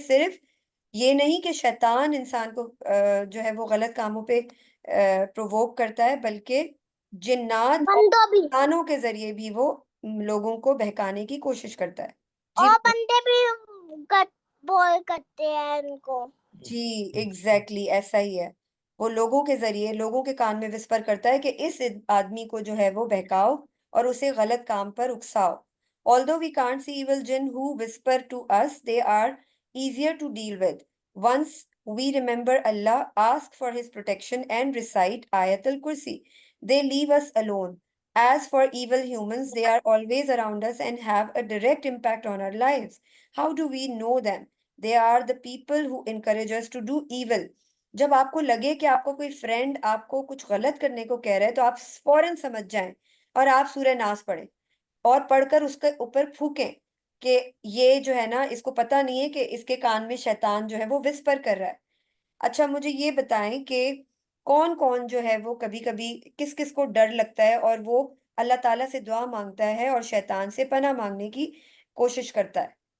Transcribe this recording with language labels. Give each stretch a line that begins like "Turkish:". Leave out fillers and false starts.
Hindi: सिर्फ ये नहीं कि शैतान इंसान को जो है वो गलत कामों पे प्रोवोक करता है, बल्कि जिन्नात और इंसानों के जरिए भी वो लोगों को बहकाने की कोशिश करता है। जी और बंदे भी बोल करते हैं इनको। जी एग्जैक्टली ऐसा ही है। वो लोगों के जरिए लोगों के कान में विस्पर करता है कि इस आदमी को जो है वो बहकाओ और उसे गलत काम पर उकसाओ।
English: Although we can't see evil jinn who whisper to us, they are easier to deal with. Once we remember Allah, ask for His protection, and recite Ayatul Kursi, they leave us alone. As for evil humans, they are always around us and have a direct impact on our lives. How do we know them? They are the people who encourage us to do evil.
Hindi: जब आपको लगे कि आपको कोई friend आपको कुछ गलत करने को कह रहा है, तो आप फौरन समझ जाएं और आप सूरह नास पढ़ें और पढ़कर उसके ऊपर फूकें कि ये जो है ना, इसको पता नहीं है कि इसके कान में शैतान जो है वो विस्पर कर रहा है। अच्छा मुझे ये बताएं कि कौन कौन जो है वो कभी कभी किस किस को डर लगता है और वो अल्लाह ताला से दुआ मांगता है और शैतान से पनाह मांगने की कोशिश करता है।